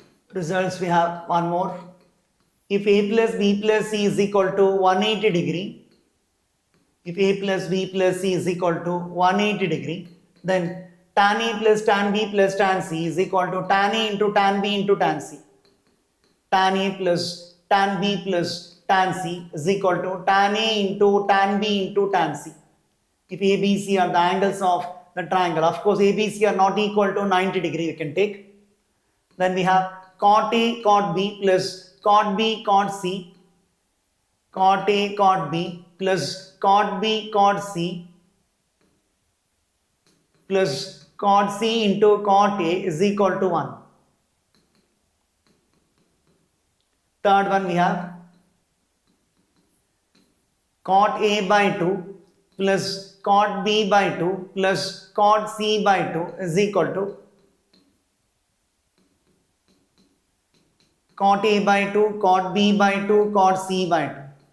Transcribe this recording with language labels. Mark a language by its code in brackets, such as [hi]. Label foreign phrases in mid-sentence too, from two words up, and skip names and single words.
[en] results we have one more. If a plus b plus c is equal to 180 degree, if a plus b plus c is equal to 180 degree, then tan a plus tan b plus tan c is equal to tan a into tan b into tan c. Tan a plus tan b plus tan c is equal to tan a into tan b into tan c. If a, b, c are the angles of the triangle, of course a, b, c are not equal to 90 degree, we can take. Then we have cot a cot b plus cot b cot c, cot a cot b plus cot b cot c plus cot c into cot a is equal to 1. Third one we have cot a by 2 plus cot b by 2 plus cot c by 2 is equal to cot a by 2, cot b by 2, cot c by 2.